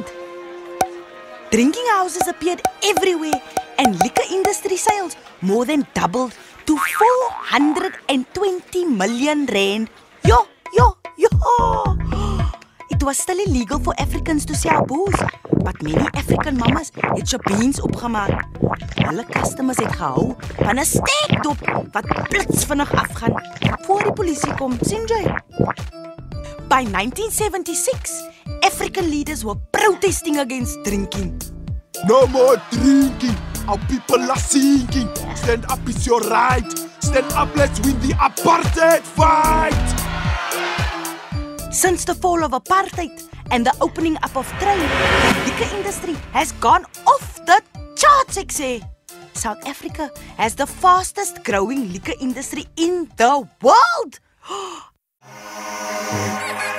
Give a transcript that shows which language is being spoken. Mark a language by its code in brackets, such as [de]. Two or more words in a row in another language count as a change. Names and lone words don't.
[en] Drinking houses appeared everywhere and liquor industry sales more than doubled to 420 million rand. Yo! It was still illegal for Africans to sell booze, but many African mamas [af] het shabeens opgemaak. Hulle customers het gehou van 'n steekdop wat blitsvinnig afgaan voor die polisie kom, sien jy? [en] By 1976, African leaders were protesting against drinking. No more drinking. Our people are sinking. Stand up is your right. Stand up, let's win the apartheid fight. Since the fall of apartheid and the opening up of trade, the liquor industry has gone off the charts, [af] ek sê. [en] South Africa has the fastest growing liquor industry in the world.